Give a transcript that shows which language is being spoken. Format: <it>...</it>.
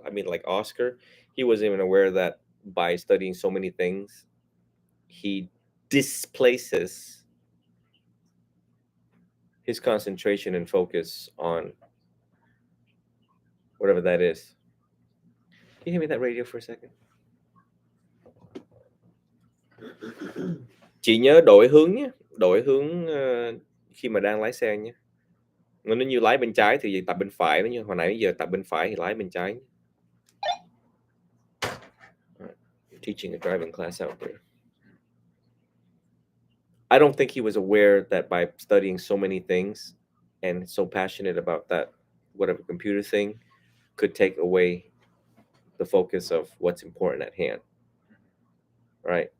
<en>I mean, like Oscar, he wasn't even aware that by studying so many things, he displaces his concentration and focus on whatever that is. Can you hear me that radio for a second?</en> <vi>Chị nhớ đổi hướng nhé, đổi hướng khi mà đang lái xe nhé. Nếu như lái bên trái thì tập bên phải, nếu như hồi nãy giờ tập bên phải thì lái bên trái.</vi> <en>Teaching a driving class out there. I don't think he was aware that by studying so many things and so passionate about that, whatever computer thing, could take away the focus of what's important at hand. Right?</en>